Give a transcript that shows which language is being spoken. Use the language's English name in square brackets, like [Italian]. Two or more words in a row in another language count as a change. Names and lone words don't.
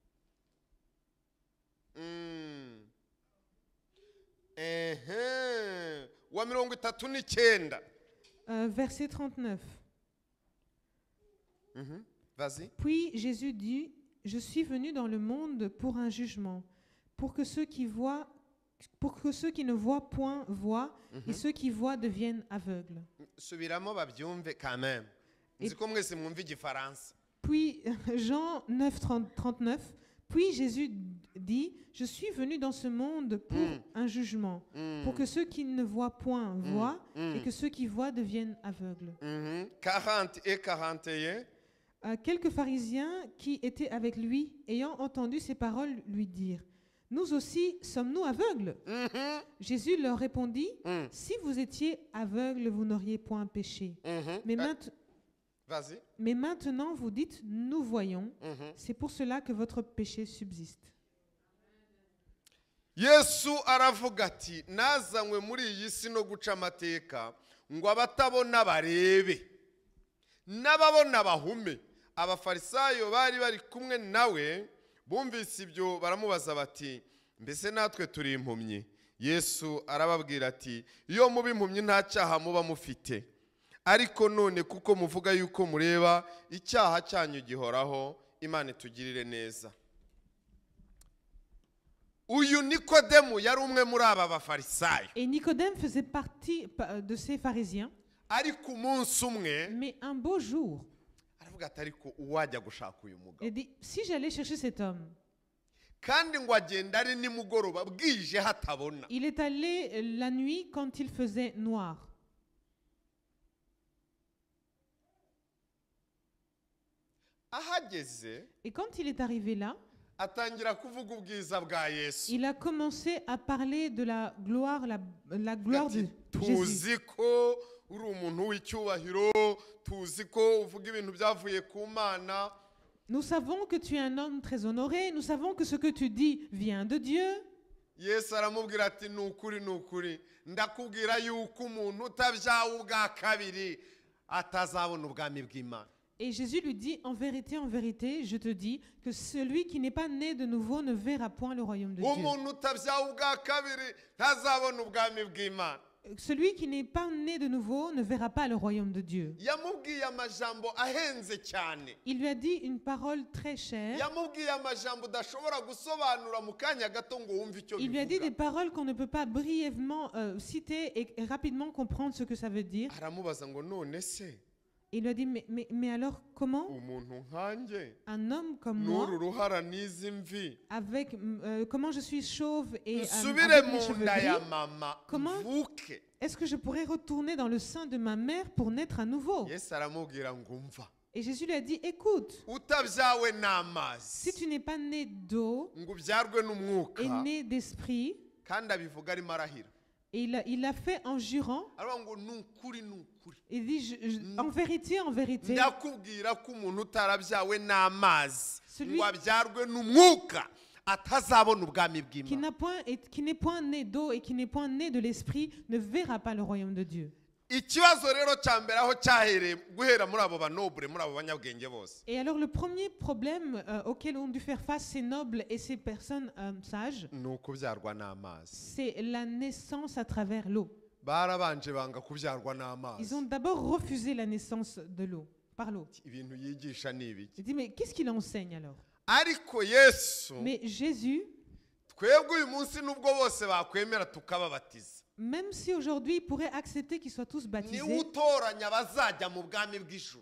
[Kinyarwanda] Wa 39. [French] Verset 39. Vas-y. Puis Jésus dit, je suis venu dans le monde pour un jugement, pour que ceux qui ne voient point voient, et ceux qui voient deviennent aveugles. [Kinyarwanda] Subiramo babyumve [French] quand même. [Kinyarwanda] Nzi ko mwese mwumva Igifaransa. [French] Puis Jean 9, 39. Puis Jésus dit, je suis venu dans ce monde pour un jugement, pour que ceux qui ne voient point voient, et que ceux qui voient deviennent aveugles. 40 et 41. Quelques pharisiens qui étaient avec lui, ayant entendu ces paroles, lui dirent, nous aussi sommes-nous aveugles? Jésus leur répondit, si vous étiez aveugles, vous n'auriez point péché. Mais maintenant vous dites, nous voyons. C'est pour cela que votre péché subsiste. [Kinyarwanda] Yesu aravuga ati nazanywe muri iyi si no guca amateka ngo abatabona barebe n'ababona bahume. Abafarisayo bari bari kumwe nawe bumvise ibyo baramubaza bati mbese natwe turi impumyi? Yesu arababwira ati iyo muba impumyi nta cyaha muba mufite, ariko none kuko muvuga yuko mureba icyaha cyanyu gihoraho. Imana itugirire neza. Uyu Nikodemu yari umwe muri aba bafarisayo. [French] Et Nicodème faisait partie de ces pharisiens. [Kinyarwanda] Ariko umunsi umwe [French] Mais un beau jour, [Kinyarwanda] aravuga ati ariko uwajya gushaka uyu mugabo. [French] il dit, si j'allais chercher cet homme, [Kinyarwanda] Kandi ngo agenda ari nimugoroba bwije hatabona. [French] il est allé la nuit quand il faisait noir. [Kinyarwanda] Ahageze [French] Et quand il est arrivé là, [Kinyarwanda] atangira kuvuga ubwiza bwa Yesu. [French] il a commencé à parler de la gloire, la gloire de Jésus. [Kinyarwanda] Tuzi ko uri umuntu w'icyubahiro, tuzi ko uvuga ibintu byavuye ku Mana. [French] Nous savons que tu es un homme très honoré, nous savons que ce que tu dis vient de Dieu. [Kinyarwanda] Yesu aramubwira ati nukuri ndakubwira yuko umuntu utabyawe ubwa kabiri atazabona ubwami bw'Imana. [French] Et Jésus lui dit, en vérité, je te dis que celui qui n'est pas né de nouveau ne verra point le royaume de Dieu. [Kinyarwanda] Umuntu utabyawe ubwa kabiri ntazabona ubwami bw'Imana. [French] Celui qui n'est pas né de nouveau ne verra pas le royaume de Dieu. [Kinyarwanda] Yamubwiye amajambo ahenze cyane. [French] Il lui a dit une parole très chère. [Kinyarwanda] Yamubwiye amajambo udashobora gusobanura mu kanya gato ngo wumve icyo [French] Il lui a dit des [Kinyarwanda] bivuga. [French] paroles qu'on ne peut pas brièvement citer et rapidement comprendre ce que ça veut dire. [Kinyarwanda] Aramubaza ngo none se [French] Il lui a dit, mais alors comment [Kinyarwanda] umuntu nkanjye [French] un homme comme moi, [Kinyarwanda] n'uru ruhara n'izi mvi [French] avec comment je suis chauve et [Kinyarwanda] nsubire [French] avec mes [Kinyarwanda] mu [French] cheveux [Kinyarwanda] nda ya [French] gris, [Kinyarwanda] mama [French] Comment? [Kinyarwanda] mvuke? [French] est-ce que je pourrais retourner dans le sein de ma mère pour naître à nouveau? [Kinyarwanda] Yesu aramubwira ngo umva, [French] Et Jésus lui a dit, écoute, [Kinyarwanda] utabyawe n'amazi [French] si tu n'es pas né d'eau [Kinyarwanda] ngo ubyarwe n'umwuka, [French] et né d'esprit, [Kinyarwanda] kandi abivuga arimo arahira. [French] Et il l'a fait en jurant. [Kinyarwanda] aravuga ngo ni ukuri ni ukuri [French] Il dit, en vérité, [Kinyarwanda] ndakubwira ko umuntu utarabyawe n'amazi [French] Celui- [Kinyarwanda] ngo abyarwe n'umwuka atazabona ubwami [French] qui [Kinyarwanda] bw'Imana. [French] n'est point né d'eau et qui n'est point né de l'esprit ne verra pas le royaume de Dieu. [Kinyarwanda] Ikibazo rero cya mbere aho cyahereye guhera muri abo banobure muri abo banyabwenge bose [French] Et alors le premier problème auquel ont dû faire face ces nobles et ces personnes sages, [Kinyarwanda] ni ukubyarwa n'amazi. [French] c'est la naissance à travers l'eau. [Kinyarwanda] Barabanje banga kubyarwa n'amazi. [French] Ils ont d'abord refusé la naissance de l'eau, par l'eau. [Kinyarwanda] Ibintu yigisha ni ibiki? [French] J'ai dit, mais qu'est-ce qu'il enseigne alors? [Kinyarwanda] Ariko Yesu [French] Mais Jésus, [Kinyarwanda] twebwe uyu munsi nubwo bose bakwemera tukababatiza, [French] même si aujourd'hui il pourrait accepter qu'ils soient tous [Kinyarwanda] niwe [French] baptisés, [Kinyarwanda] utoranya abazajya mu bwami bw'ijuru